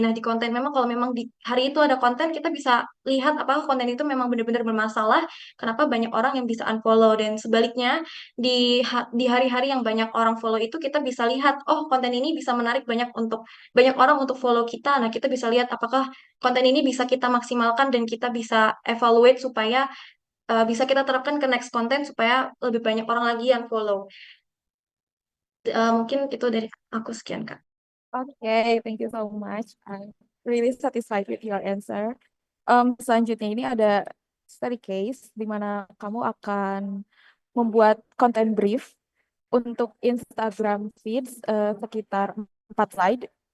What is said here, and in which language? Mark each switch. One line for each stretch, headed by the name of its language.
Indonesian: Nah, di konten memang kalau memang di hari itu ada konten, kita bisa lihat apakah konten itu memang benar-benar bermasalah, kenapa banyak orang yang bisa unfollow dan sebaliknya di hari-hari yang banyak orang follow itu kita bisa lihat, oh konten ini bisa menarik banyak orang untuk follow kita. Nah, kita bisa lihat apakah konten ini bisa kita maksimalkan dan kita bisa
English: evaluate
Indonesian: supaya bisa kita terapkan ke
English: next
Indonesian: konten supaya lebih banyak orang lagi yang follow. Mungkin itu dari aku sekian, Kak.
English: Okay, thank you so much. I'm really satisfied with your answer.
Indonesian: Selanjutnya ini ada
English: study case
Indonesian: di mana kamu akan membuat konten brief untuk Instagram feeds sekitar 4 slide.